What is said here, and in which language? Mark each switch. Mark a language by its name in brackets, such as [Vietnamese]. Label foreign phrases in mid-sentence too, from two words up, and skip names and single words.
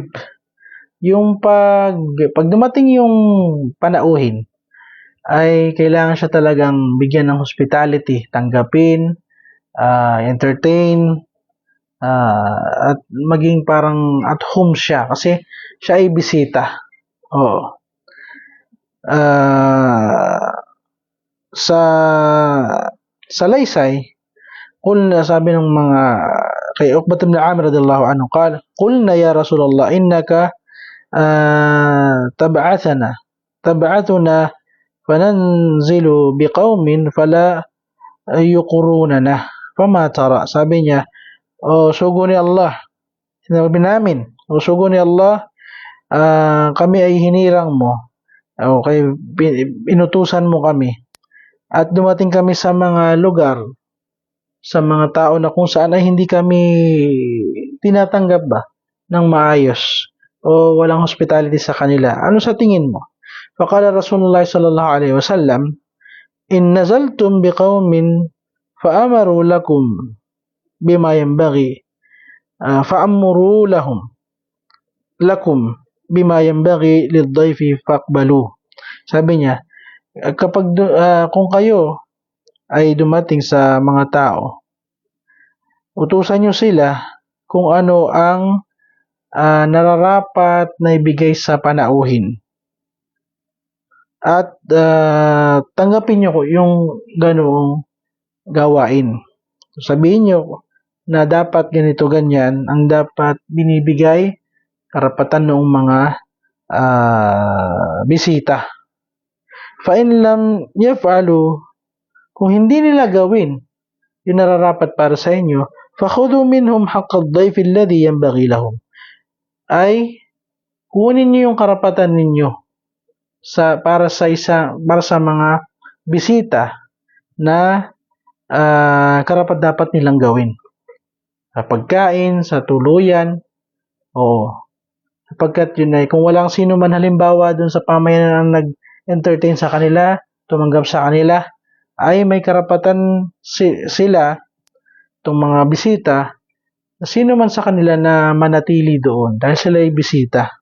[Filipino] Yung pag dumating yung panauhin, ay kailangan siya talagang bigyan ng hospitality, tanggapin, entertain, at maging parang [English] at home [Filipino] siya kasi siya ay bisita. Sa Laysay, sabi ng mga kay Uqbah ibn Amir [Arabic] رضي الله عنه قلنا يا رسول الله إنك تبعثنا فننزل بقوم فلا يقروننا فما ترى. [Filipino] Sabi niya, sugo ni Allah, sinabi namin, sugo ni Allah, kami ay hinirang mo, inutusan mo kami, at dumating kami sa mga lugar, sa mga tao na kung saan ay hindi kami tinatanggap ba ng maayos o walang hospitality sa kanila. Ano sa tingin mo? [Arabic] فقال رسول الله صلى الله عليه وسلم إن نزلتم بقوم فأمروا لكم بما ينبغي فأمروا لكم بما ينبغي للضيف فاقبلوا. [Filipino] Sabi niya, kapag kung kayo ay dumating sa mga tao, utusan nyo sila kung ano ang nararapat na ibigay sa panauhin. At tanggapin nyo yung ganoong gawain. Sabihin nyo na dapat ganito ganyan ang dapat binibigay, karapatan ng mga bisita. [Arabic] فإن لم يفعلوا, [Filipino] kung hindi nila gawin yung nararapat para sa inyo, [Arabic] فخذوا منهم حق الضيف الذي ينبغي لهم, [Filipino] ay kunin niyo yung karapatan ninyo para sa mga bisita na karapat dapat nilang gawin. Sa pagkain, sa tuluyan, sapagkat yun ay kung walang sino man halimbawa dun sa pamayanan ang nag-entertain sa kanila, tumanggap sa kanila, ay may karapatan sila, itong mga bisita, sino man sa kanila na manatili doon dahil sila ay bisita.